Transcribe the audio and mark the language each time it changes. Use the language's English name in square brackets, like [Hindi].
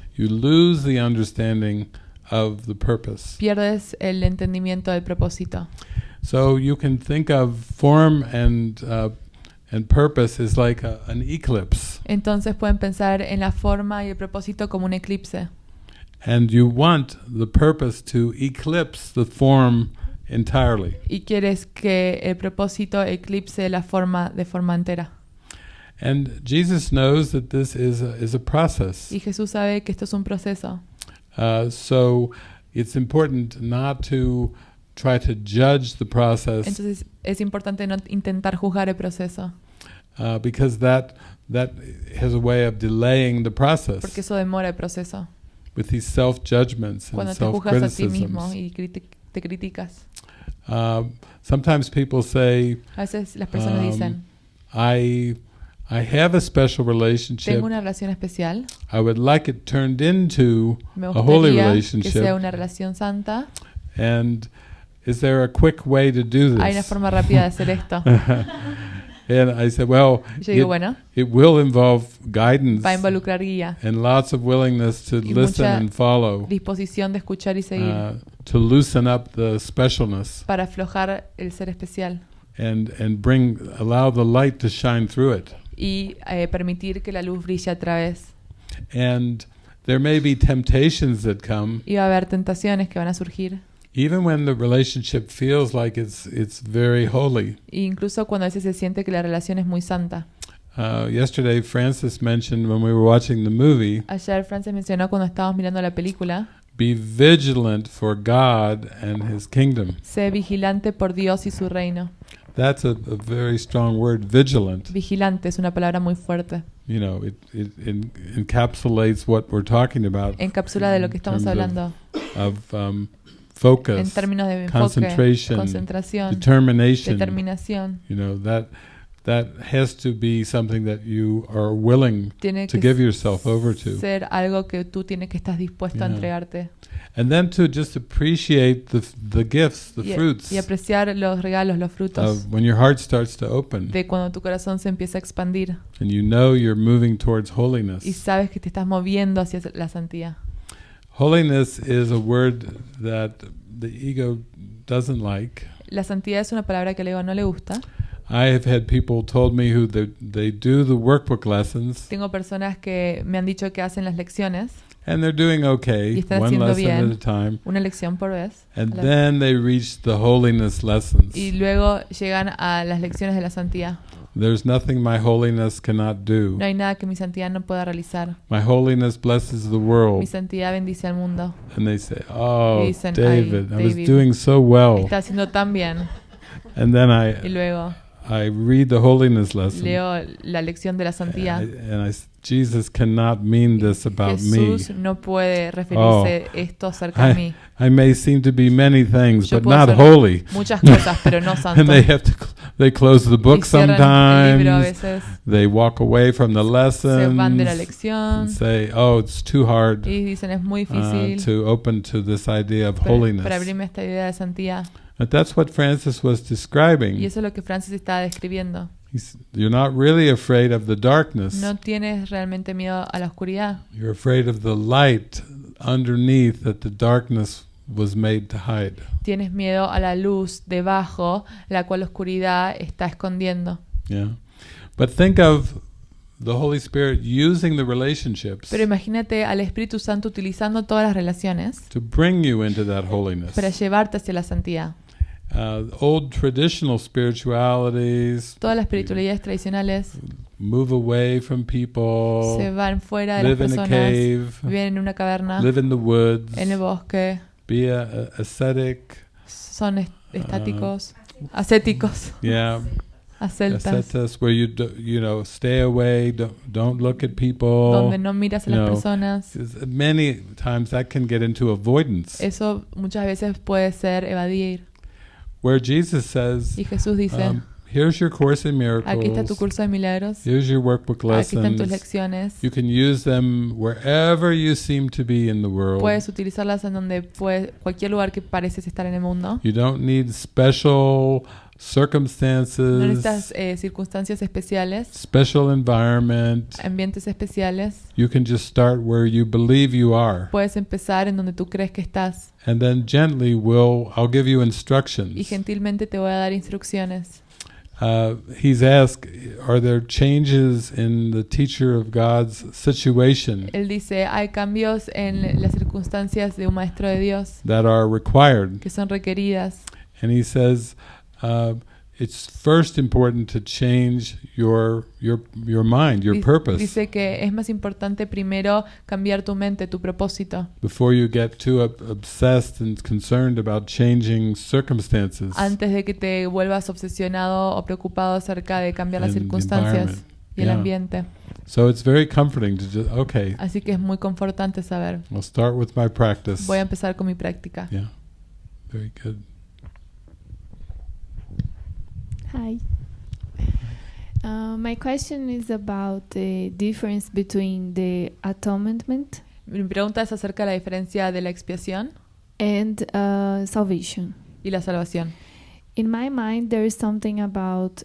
[English] you lose the understanding of the purpose. [Spanish] pierdes el entendimiento del propósito. [English] So you can think of form and purpose is like an eclipse. [Spanish] Entonces pueden pensar en la forma y el propósito como un eclipse. [English] And you want the purpose to eclipse the form entirely. [Spanish] Y quieres que el propósito eclipse la forma de forma entera. [English] And Jesus knows that this is a process. [Spanish] Y Jesús sabe que esto es un proceso. [English] So it's important not to try to judge the process, [Spanish] Entonces es importante no intentar juzgar el proceso, [English] because that has a way of delaying the process [Spanish] porque eso demora el proceso. [English] with these self-judgments and [Spanish] Cuando te juzgas a ti mismo [English] self-criticisms. [Spanish] y te criticas. [English] Sometimes people say, [Spanish] A veces las personas dicen, [English] I have a special relationship. [Spanish] tengo una relación especial, [English] I would like it turned into [Spanish] me [English] a holy [Spanish] gustaría que [English] relationship. [Spanish] sea una relación santa, [English] And is there a quick way to do this? [Spanish] ¿Hay una forma rápida de hacer esto? [English] And I said, well, [Spanish] Yo digo, bueno, [English] it will involve guidance [Spanish] va a involucrar guía [English] and lots of willingness to [Spanish] y [English] listen [Spanish] mucha [English] and follow, [Spanish] disposición de escuchar y seguir [English] to loosen up the specialness [Spanish] para aflojar el ser especial [English] and allow the light to shine through it. [Spanish] y permitir que la luz brille a través. [English] And there may be temptations that come, [Spanish] Y va a haber tentaciones que van a surgir, [English] even when the relationship feels like it's very holy. [Spanish] e incluso cuando a veces se siente que la relación es muy santa. [English] Yesterday, Francis mentioned when we were watching the movie, [Spanish] Ayer Francis mencionó cuando estábamos mirando la película, [English] be vigilant for God and His kingdom. [Spanish] sé vigilante por Dios y su reino. [English] That's a very strong word, vigilant. [Spanish] Vigilante es una palabra muy fuerte. [English] You know, it encapsulates what we're talking about. [Spanish] Encapsula de lo que estamos [English] in terms [Spanish] hablando. [English] Of focus, [Spanish] En términos de enfoque, [English] concentration, [Spanish] concentración, [English] determination. [Spanish] determinación. [English] You know, that has to be something that you are willing [Spanish] Tiene [English] to [Spanish] que [English] give yourself over to. [Spanish] ser algo que tú tienes que estar dispuesto a [English] Yeah. [Spanish] entregarte. [English] And then to just appreciate the gifts, the fruits [Spanish] Y apreciar los regalos, los frutos [English] of when your heart starts to open [Spanish] de cuando tu corazón se empieza a expandir [English] and you know you're moving towards [Spanish] y [English] holiness. [Spanish] sabes que te estás moviendo hacia la santidad. [English] Holiness is a word that the ego doesn't like. [Spanish] La santidad es una palabra que al ego no le gusta. [English] I have had people told me who they do the workbook lessons [Spanish] Tengo personas que me han dicho que hacen las lecciones [English] and they're doing [Spanish] y [English] okay, [Spanish] están [English] one [Spanish] haciendo [English] lesson [Spanish] bien, [English] at a time, [Spanish] una lección por vez. [English] and [Spanish] La- [English] then they reach the holiness lessons. [Spanish] Y luego llegan a las lecciones de la santidad. [English] There's nothing my holiness cannot do. [Spanish] No hay nada que mi santidad no pueda realizar. [English] My holiness blesses the [Spanish] Mi [English] world. [Spanish] santidad bendice al mundo. [English] And they say, oh, [Spanish] Y dicen, "Ay, David, I was David, [English] doing so well. [Spanish] Está haciendo tan bien. [English] And then [Spanish] Y luego [English] I read the holiness lesson. [Spanish] leo la lección de la santidad. [English] Jesus cannot mean this about [Spanish] Jesús [English] me. [Spanish] no puede referirse esto acerca de mí. [English] I may seem to be many things, [Spanish] Yo [English] but [Spanish] puedo [English] not [Spanish] ser [English] holy. [Spanish] muchas cosas, pero no santo. [English] And they close the book [Spanish] Y cierran el libro a [English] sometimes. [Spanish] veces. [English] They walk away from the [Spanish] Se van de la [English] lessons [Spanish] lección [English] and say, oh, it's too hard [Spanish] y dicen es muy difícil [English] to open to this idea of [Spanish] para [English] holiness. [Spanish] abrirme esta idea de santidad. [English] But that's what Francis was [Spanish] Y [English] describing. [Spanish] eso es lo que Francis estaba describiendo. [English] You're not really afraid of the darkness. [Spanish] No tienes realmente miedo a la oscuridad. [English] You're afraid of the light underneath that the darkness was made to hide. [Spanish] Tienes miedo a la luz debajo, la cual la oscuridad está escondiendo. [English] Yeah. But think of the Holy Spirit using the relationships [Spanish] Pero imagínate al Espíritu Santo utilizando todas las relaciones [English] to bring you into that holiness. [Spanish] para llevarte hacia la santidad. [English] Old traditional spiritualities [Spanish] Todas las espiritualidades tradicionales [English] move away from people, [Spanish] se van fuera de las [English] live in a [Spanish] personas, [English] cave, [Spanish] viven en una caverna, [English] live in the woods, [Spanish] en el bosque, [English] be ascetic, [Spanish] son estáticos, ascéticos, [English] yeah, [Spanish] ascetas, ascetas, [English] where you know, stay away, don't look at people. [Spanish] donde no miras a las No. personas. [English] Many times that can get into avoidance. [Spanish] Eso muchas veces puede ser evadir. [English] Where Jesus says, [Spanish] Y Jesús dice, [English] here's your Course in [Spanish] aquí está tu [English] Miracles, [Spanish] curso de milagros, [English] here's your workbook [Spanish] aquí están tus [English] lessons. [Spanish] lecciones. [English] You can use them wherever you seem to be in the world. [Spanish] Puedes utilizarlas en donde cualquier lugar que pareces estar en el mundo. [English] You don't need special [Spanish] No [English] circumstances, [Spanish] necesitas circunstancias especiales, [English] special environment. [Spanish] ambientes especiales. [English] You can just start where you believe you are. [Spanish] Puedes empezar en donde tú crees que estás [English] And then gently I'll give you [Spanish] y [English] instructions. [Spanish] gentilmente te voy a dar instrucciones. [English] He's asked, are there changes in the teacher of God's situation [Spanish] Él dice, hay cambios en las circunstancias de un maestro de Dios [English] that are required? [Spanish] que son requeridas. [English] And he says, it's first important to change your mind, your purpose, [Spanish] Dice que es más importante primero cambiar tu mente, tu propósito, [English] before you get too obsessed and concerned about changing circumstances. [Spanish] antes de que te vuelvas obsesionado o preocupado acerca de cambiar las [English] And the [Spanish] circunstancias [English] environment. [Spanish] y el [English] Yeah. [Spanish] ambiente. [English] So it's very comforting to just, okay, [Spanish] Así que es muy confortante saber. [English] I'll start with my practice. [Spanish] Voy a empezar con mi práctica. [English] Yeah, very good. Hi. My question is about the difference between the atonement [Spanish] Mi pregunta es acerca de la diferencia de la expiación [English] and salvation. [Spanish] y la salvación. [English] In my mind, there is something about